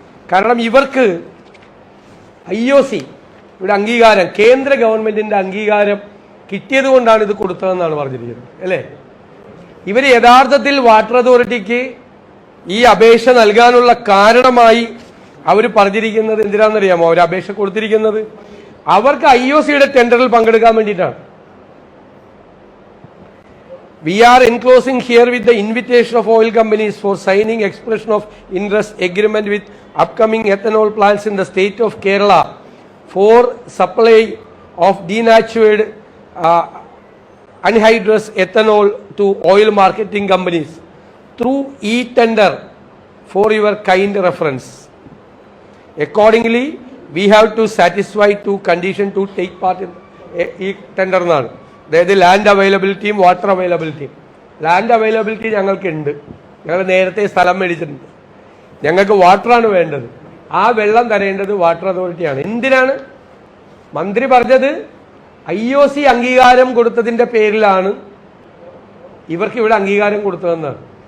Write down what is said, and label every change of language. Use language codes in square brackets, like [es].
[ml] കാരണം ഇവർക്ക് IOC ഇവിടെ അംഗീകാരം, കേന്ദ്ര ഗവൺമെന്റിന്റെ അംഗീകാരം കിട്ടിയത് കൊണ്ടാണ് ഇത് കൊടുത്തതെന്നാണ് പറഞ്ഞിരിക്കുന്നത്, അല്ലേ? ഇവർ യഥാർത്ഥത്തിൽ വാട്ടർ അതോറിറ്റിക്ക് ഈ അപേക്ഷ നൽകാനുള്ള കാരണമായി അവർ പറഞ്ഞിരിക്കുന്നത് എന്തിനാണെന്നറിയാമോ? അവർ അപേക്ഷ കൊടുത്തിരിക്കുന്നത് അവർക്ക് IOCയുടെ ടെൻഡറിൽ പങ്കെടുക്കാൻ വേണ്ടിയിട്ടാണ്. [en] We are enclosing here with the invitation of oil companies for signing expression of interest agreement with upcoming ethanol plants in the state of Kerala for supply of denatured anhydrous ethanol to oil marketing companies through e-tender for your kind reference. Accordingly, we have to satisfy two conditions to take part in e-tender എന്നാണ്. [ml] അതായത് land അവൈലബിലിറ്റിയും water അവൈലബിലിറ്റിയും. Land availability ഞങ്ങൾക്കുണ്ട്, ഞങ്ങൾ നേരത്തെ സ്ഥലം മേടിച്ചിട്ടുണ്ട്. ഞങ്ങൾക്ക് വാട്ടറാണ് വേണ്ടത്, ആ വെള്ളം തരേണ്ടത് വാട്ടർ അതോറിറ്റിയാണ്. എന്തിനാണ് മന്ത്രി പറഞ്ഞത്? IOC അംഗീകാരം കൊടുത്തതിന്റെ പേരിലാണ് ഇവർക്ക് ഇവിടെ അംഗീകാരം കൊടുത്തതെന്നാണ്.